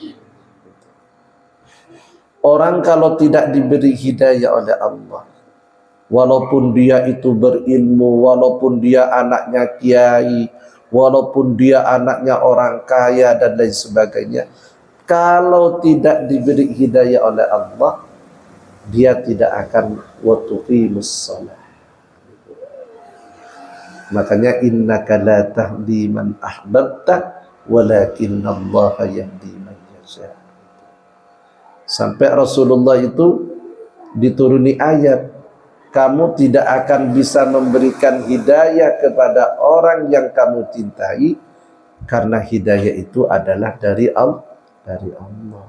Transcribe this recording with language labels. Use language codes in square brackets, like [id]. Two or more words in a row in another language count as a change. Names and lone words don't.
[id] Orang kalau tidak diberi hidayah oleh Allah, walaupun dia itu berilmu, walaupun dia anaknya kiai, walaupun dia anaknya orang kaya dan lain sebagainya, kalau tidak diberi hidayah oleh Allah, dia tidak akan [ar] وتقيم الصلاة. Makanya إنك لا تهدي من أحببت ولكن الله يهدي من يشاء. [id] Sampai Rasulullah itu dituruni ayat, kamu tidak akan bisa memberikan hidayah kepada orang yang kamu cintai, karena hidayah itu adalah dari Allah.